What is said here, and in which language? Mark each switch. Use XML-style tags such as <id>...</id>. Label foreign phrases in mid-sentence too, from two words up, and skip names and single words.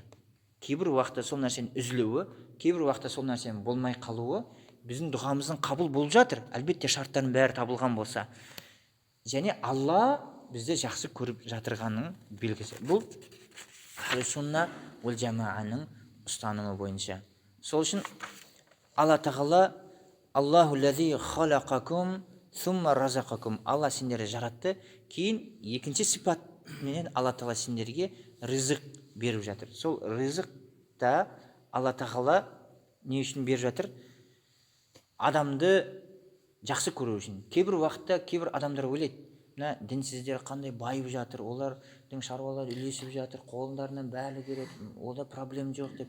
<kk>Кейбір уақытта сол нәрсенің үзілуі, кейбір уақытта сол нәрсенің болмай қалуы біздің дұғамыздың қабыл болып жатыр. Әлбетте шарттардың бәрі табылған болса. Және Алла бізді жақсы көріп жатырғанның белгісі. Бұл</kk> <ar>أهل السنة والجماعة</ar> <kk>ұстанымы бойынша. Сол үшін Алла тағала</kk> <ar>الله الذي خلقكم ثم رزقكم.</ar> <kk>Алла сендерді жаратты, кейін екінші сипатменен Алла тағала сендерге ризық беріп жатыр. Сол ризықта Алла тағала не үшін беріп жатыр? Адамды жақсы көру үшін. Кейбір уақытта кейбір адамдар ойлайды, дінсіздер қандай байып жатыр, олардың шаруалары үлесіп жатыр, қолдарынан бәрі келеді, олда проблем жоқ деп.</kk>